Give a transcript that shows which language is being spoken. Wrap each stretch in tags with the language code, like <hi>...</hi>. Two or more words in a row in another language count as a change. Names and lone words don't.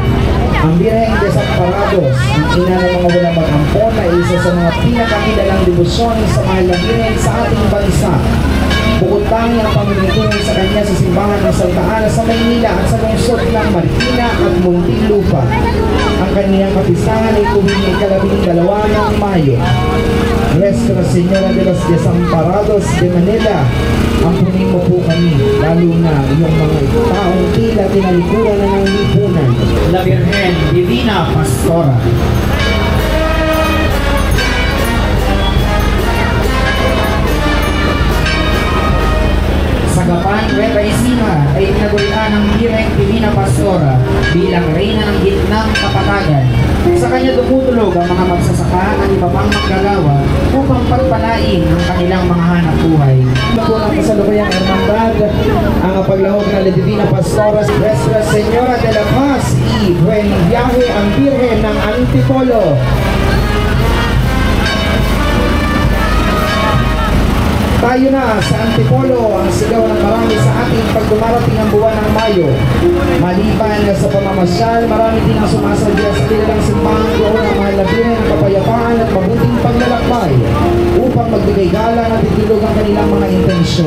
<tl>Ang Birhen Desamparados, ang ina ng mga walang mag-ampon, ay isa sa mga pinakakilalang debosyon sa mahal na Birhen sa ating bansa. Bukod tangi ang pamimitungan sa kanya sa simbahan ng Santa Ana sa Maynila at sa lungsod ng Marikina at Muntinlupa. Ang kaniyang kapistahan ay tuwing ika-12 ng Mayo. Nuestra Señora de los Desamparados de Manila, ampunin mo po kami, lalo na yung mga taong tila tinalikuran na ng lipunan. La Virgen Divina Pastora. Sagapan, Nueva Ecija ay tinagurian ng Birhen Divina Pastora bilang reyna ng gitnang kapatagan. Sa kanya dumutulog ang mga magsasaka at iba pang maggagawa upang pagpalain ang kanilang mga hanap buhay. Ito ang kasalukuyang hermandad, ang paglahok na La Divina Pastora, Nuestra Señora de la Paz y Buen Viaje ang Birhen ng Antipolo. Tayo na sa Antipolo, ang sigaw ng marami sa ating pagdumarating ang buwan ng Mayo. Maliban sa pamamasyal, marami din ang sumasadya sa kanilang simbahan doon ang mahal na Birhen ng kapayapaan at mabuting paglalakbay upang magbigay galang at itilog ang kanilang mga intensyon.</tl>